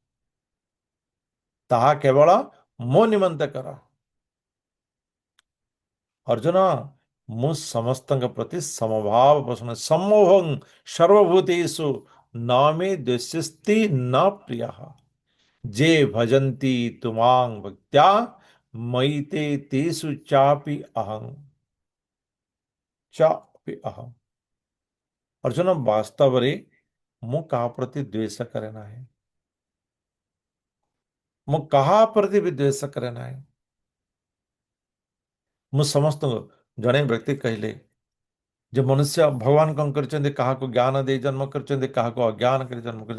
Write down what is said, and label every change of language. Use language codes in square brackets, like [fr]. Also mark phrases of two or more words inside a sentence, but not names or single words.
[or] ତାହା କେବଳ ମୋ ନିମନ୍ତେ କର। ଅର୍ଜୁନ, ମୁଁ ସମସ୍ତଙ୍କ ପ୍ରତି ସମଭାବ ପୋଷଣ, [sa] ସମୋହଂ ସର୍ବଭୂତେଷୁ ନାମେ ଦ୍ୱେଷ୍ୟସ୍ତି ନ ପ୍ରିୟ, ଯେ ଭଜନ୍ତି ତୁମାଂ ଭକ୍ତ୍ୟା मयि ते तेषु चापि अहं चापि अहम। [or] ଅର୍ଜୁନ ବାସ୍ତବ ରେ ମୁଁ କାହା ପ୍ରତି ଦ୍ୱେଷ କରେ ନାହିଁ। ମୁଁ କାହା ପ୍ରତି ବି ଦ୍ୱେଷ କରେ ନାହିଁ। ମୁଁ ସମସ୍ତଙ୍କୁ, ଜଣେ ବ୍ୟକ୍ତି କହିଲେ ଯେ ମନୁଷ୍ୟ ଭଗବାନ କଣ କରିଛନ୍ତି, କାହାକୁ ଜ୍ଞାନ ଦେଇ ଜନ୍ମ କରିଛନ୍ତି, କାହାକୁ ଅଜ୍ଞାନ କରି ଜନ୍ମ କରିଛନ୍ତି।